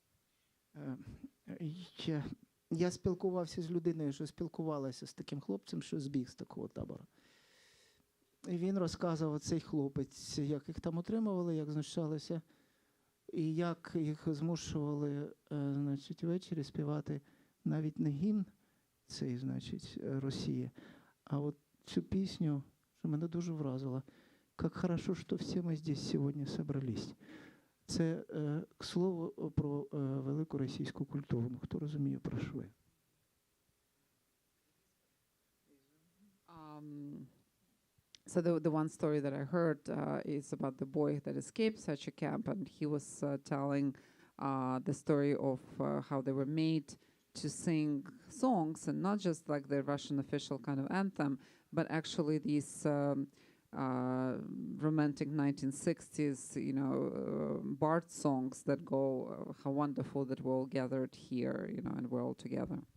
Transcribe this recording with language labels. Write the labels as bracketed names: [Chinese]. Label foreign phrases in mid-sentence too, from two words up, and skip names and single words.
[Ukrainian] Я спілкувався з людиною, що спілкувалася з таким хлопцем, що збіг з такого табору. І він розказував, цей хлопець, як їх там отримували, як знущалися, і як їх змушували, значить, ввечері співати навіть не гімн цей, значить, Росії, а от цю пісню, що мене дуже вразила. [Russian] «Как хорошо, что все мы здесь сегодня собрались». [Ukrainian] Це, [Russian] к слову, [Ukrainian] про велику російську культуру. Ну, хто розуміє, про що я? [English] So the one story that I heard is about the boy that escaped such a camp, and he was telling the story of how they were made to sing songs, and not just like the Russian official kind of anthem, but actually these romantic 1960s, bard songs that go, how wonderful that we're all gathered here, and we're all together.